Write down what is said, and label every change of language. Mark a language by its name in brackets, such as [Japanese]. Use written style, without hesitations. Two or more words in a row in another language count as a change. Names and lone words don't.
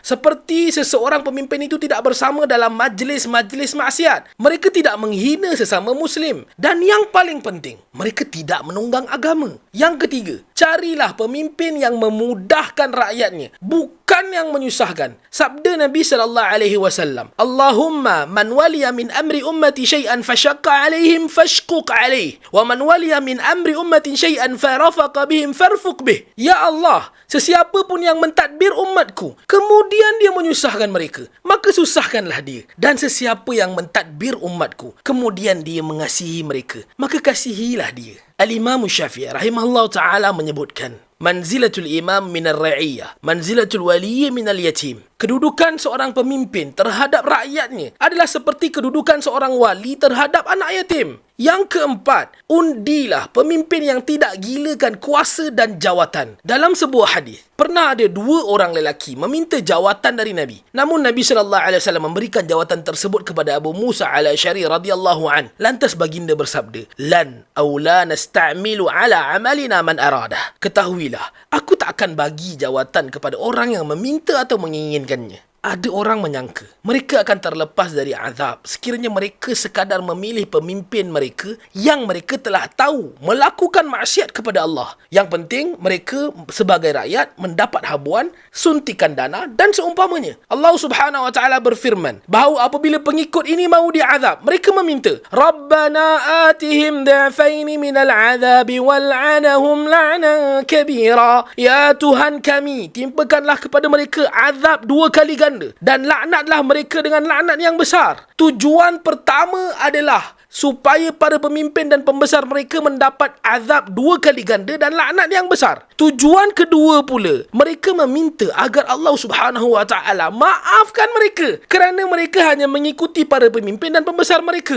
[Malay] Seperti seseorang pemimpin itu tidak bersama dalam majlis-majlis maksiat. Mereka tidak menghina sesama Muslim. Dan yang paling penting, mereka tidak menunggang agama. Yang ketiga, carilah pemimpin yang memudahkan rakyatnya, bukan yang menyusahkan. Sabda Nabi SAW, [Arabic] اللهم من ولي من أمر أمتي شيئا فشق عليهم فاشقق عليه ومن ولي من أمر أمة شيئا فرفق بهم فارفق به. [Malay] Ya Allah, sesiapa pun yang mentadbir umatku, kemudian dia menyusahkan mereka, maka susahkanlah dia. Dan sesiapa yang mentadbir umatku, kemudian dia mengasihi mereka, maka kasihilah dia. Al-Imam Syafi'i [Arabic] رحمه الله تعالى [Malay] menyebutkan, [Arabic] منزلة الإمام من الرعية منزلة الولي من اليتيم. [Malay] Kedudukan seorang pemimpin terhadap rakyatnya adalah seperti kedudukan seorang wali terhadap anak yatim. Yang keempat, undilah pemimpin yang tidak gilakan kuasa dan jawatan. Dalam sebuah hadis, pernah ada dua orang lelaki meminta jawatan dari Nabi. Namun Nabi SAW memberikan jawatan tersebut kepada Abu Musa al-Asy'ari [Arabic] رضي الله عن. [Malay] Lantas baginda bersabda, [Arabic] لن أو لا نستعمل على عملنا من أراده. [Malay] Ketahuilah, aku tak akan bagi jawatan kepada orang yang meminta atau menginginkannya. Ada orang menyangka mereka akan terlepas dari azab sekiranya mereka sekadar memilih pemimpin mereka yang mereka telah tahu melakukan maksiat kepada Allah. Yang penting mereka sebagai rakyat mendapat habuan, suntikan dana dan seumpamanya. Allah [Arabic] سبحانه وتعالى [Malay] berfirman bahawa apabila pengikut ini mahu diazab, mereka meminta, [Arabic] ربنا آتهم ضعفين من العذاب والعنهم لعنا كبيرا. [Malay] Ya Tuhan kami, timpakanlah kepada mereka azab 2 kali ganda dan laknatlah mereka dengan laknat yang besar. Tujuan pertama adalah supaya para pemimpin dan pembesar mereka mendapat azab 2 kali ganda dan laknat yang besar. Tujuan kedua pula, mereka meminta agar Allah [Arabic] سبحانه وتعالى [Malay] maafkan mereka kerana mereka hanya mengikuti para pemimpin dan pembesar mereka.